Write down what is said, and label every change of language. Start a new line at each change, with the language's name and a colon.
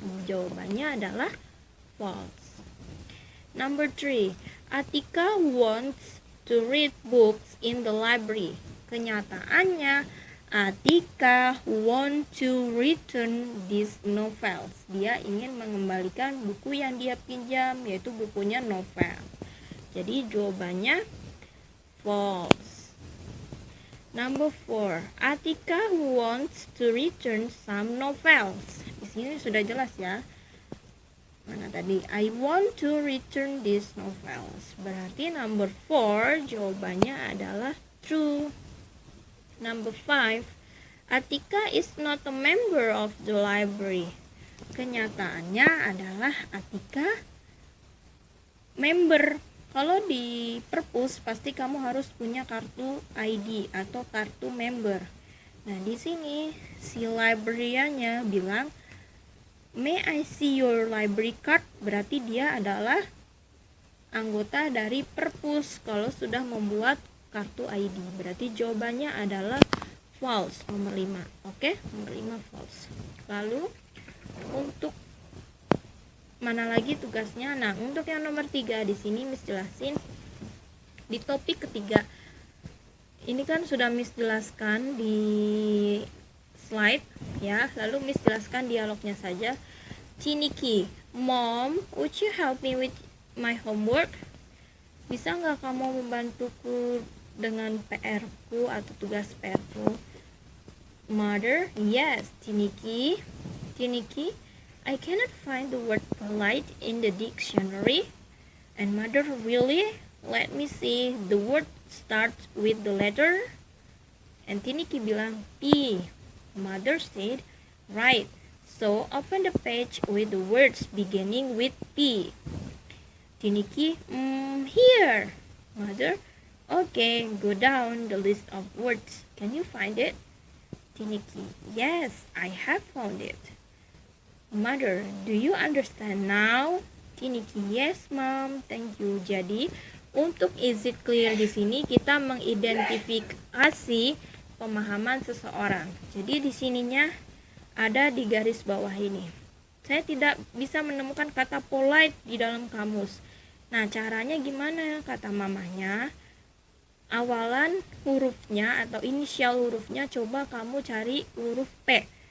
Indonesian: Jawabannya adalah false.
English: Number 3, Atika wants to read books in the library. Kenyataannya Atika want to return these novels.
Indonesian: Dia ingin mengembalikan buku yang dia pinjam, yaitu bukunya novel. Jadi jawabannya false.
English: Number 4, Atika wants to return some novels.
Indonesian: Di sini sudah jelas ya. Mana tadi?
English: I want to return these novels.
Indonesian: Berarti number 4 jawabannya adalah true.
English: Number 5, Atika is not a member of the library.
Indonesian: Kenyataannya adalah Atika member. Kalau di perpus pasti kamu harus punya kartu ID atau kartu member. Nah, di sini si librariannya bilang
English: May I see your library card?
Indonesian: Berarti dia adalah anggota dari perpus kalau sudah membuat kartu ID. Berarti jawabannya adalah false, nomor 5. Oke, nomor 5 false. Lalu untuk mana lagi tugasnya? Nah, untuk yang nomor 3 di sini Miss jelasin di topik ketiga. Ini kan sudah Miss jelaskan di slide ya. Lalu Miss jelaskan dialognya saja.
English: Tiniki, Mom, would you help me with my homework?
Indonesian: Bisa nggak kamu membantuku dengan PR-ku atau tugas PR-ku?
English: Mother, yes. Tiniki, I cannot find the word polite in the dictionary. And mother, really? Let me see. The word starts with the letter. And Tiniki bilang P. Mother said, right. So open the page with the words beginning with P. Tiniki, here. Mother, okay, go down the list of words. Can you find it? Tiniki, yes, I have found it. Mother, do you understand now? Tiniki, yes, Mom, thank you.
Indonesian: Jadi untuk
English: is it clear
Indonesian: di sini kita mengidentifikasi pemahaman seseorang. Jadi di sininya ada di garis bawah ini. Saya tidak bisa menemukan kata polite di dalam kamus. Nah, caranya gimana? Kata mamanya, awalan hurufnya atau inisial hurufnya coba kamu cari huruf P.